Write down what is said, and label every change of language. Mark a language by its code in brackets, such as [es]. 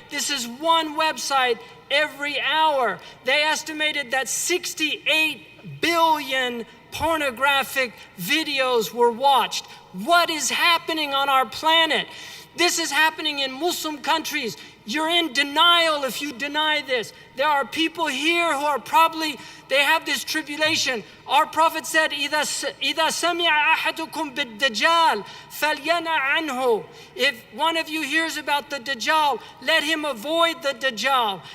[en] This is one website every hour. They estimated that 68 billion pornographic videos were watched. What is happening on our planet? This is happening in Muslim countries. You're in denial if you deny this. There are people here who are they have this tribulation. Our Prophet said, [ar] إِذَا سَمِعَ أَحَدُكُمْ بِالدَّجَّالِ فَلْيَنَأْ عَنْهُ. [en] If one of you hears about the Dajjal, let him avoid the Dajjal.